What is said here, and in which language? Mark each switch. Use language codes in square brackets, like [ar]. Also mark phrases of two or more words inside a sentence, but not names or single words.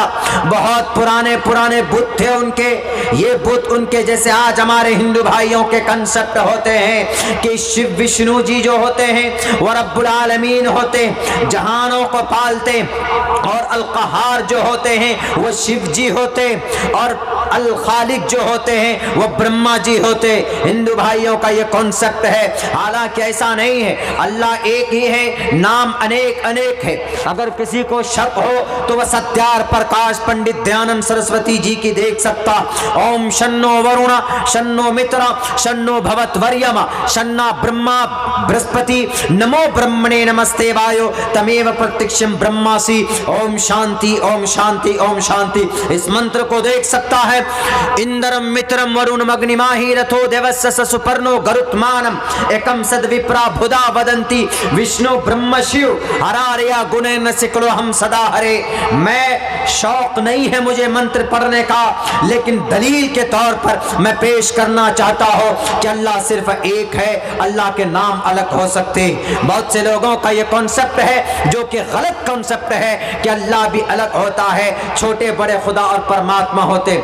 [ur] بہت پرانے پرانے بت تھے ان کے، یہ بت ان کے جیسے آج ہمارے ہندو بھائیوں کے کنسپٹ ہوتے ہیں کہ شیو وشنو جی جو ہوتے ہیں وہ [ar] رب العالمین [ur] ہوتے ہیں، جہانوں کو پالتے، اور القہار جو ہوتے ہیں وہ شیو جی ہوتے، اور الخالق جو ہوتے ہیں وہ برہما جی ہوتے۔ ہندو بھائیوں کا یہ کنسپٹ ہے، حالانکہ ایسا نہیں ہے، اللہ ایک ہی ہے، نام انیک انیک ہے۔ اگر کسی کو شک ہو تو وہ ستیار پرکاش پنڈت دیانند سرسوتی جی کی دیکھ سکتا۔ [sa] ओम् शन्नो वरुणः शन्नो मित्रः शन्नो भवत्व र्यमा शन्नो ब्रह्मा बृहस्पतिः नमो ब्रह्मणे नमस्ते वायो त्वमेव प्रत्यक्षं ब्रह्मासि. ओम् शान्तिः ओम् शान्तिः ओम् शान्तिः, [ur] اس منتر کو دیکھ سکتا ہے۔ [sa] इन्द्रं मित्रं वरुण मग्नि माहु रथो दिव्यः सुपर्णो गरुत्मान् एकं सद् विप्रा बहुधा वदन्ति विष्णु ब्रह्म शिव हरार्या गणेन सकलो हम् सदा हरे. [ur] میں شوق نہیں ہے مجھے منتر پڑھنے کا، لیکن دلیل کے طور پر میں پیش کرنا چاہتا ہوں کہ اللہ صرف ایک ہے، اللہ کے نام الگ ہو سکتے۔ بہت سے لوگوں کا یہ کنسپٹ ہے جو کہ غلط کنسپٹ ہے کہ اللہ بھی الگ ہوتا ہے، چھوٹے بڑے خدا اور پرماتما ہوتے۔